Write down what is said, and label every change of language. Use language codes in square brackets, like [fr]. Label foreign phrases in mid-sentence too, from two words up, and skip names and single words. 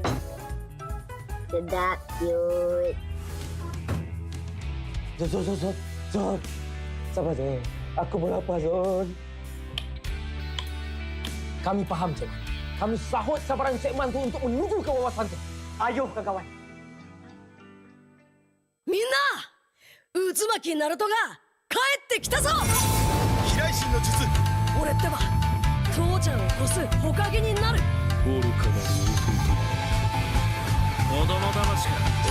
[ms] Sedap, cute. Zon. Sabar, Zon. Aku pun lapar, Zon. Kami faham, Cik. Kami sahut sabaran segmen tu untuk menuju ke wawasan tu. Ayo, kawan-kawan. [ja] みんな渦巻きナルトが帰ってきたぞ。飛来神の術。俺ってば父ちゃんを越す火影になる。愚かなる子供騙しか。